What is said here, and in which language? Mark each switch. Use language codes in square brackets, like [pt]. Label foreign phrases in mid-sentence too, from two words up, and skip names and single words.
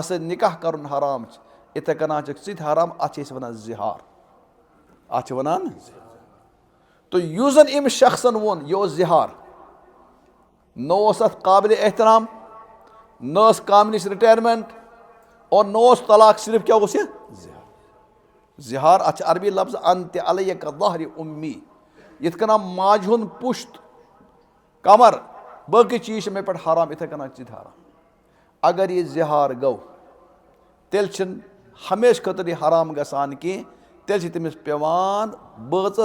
[ks] سۭتۍ نِکاح کَرُن حرام چھِ یِتھَے کٔنۍ چھِکھ ژٕ تہِ حرام اَتھ چھِ أسۍ وَنان زِہار اَتھ چھِ وَنان تہٕ یُس زَن أمِس شخصن ووٚن یہِ اوس زِہار نہ اوس اَتھ قابلِ احترام نہ ٲس کامہِ نِش رِٹایرمینٹ اور نہ اوس طلاق صرف کیٛاہ اوس یہِ زِہار اَتھ چھِ عربی لفظ [ar] اَنتہِ علیہ کا ظہرِ اُمی [ks] یِتھ کٔنۍ ماجہِ ہُنٛد پُشت کمر باقٕے چیٖز چھِ مےٚ پٮ۪ٹھ حرام یِتھَے کٔنۍ ژٕ تہِ حرام اگر یہِ زِہار گوٚو تیٚلہِ چھِنہٕ ہمیشہٕ خٲطرٕ یہِ حرام گژھان کینٛہہ تیٚلہِ چھِ تٔمِس پیٚوان بٲژَس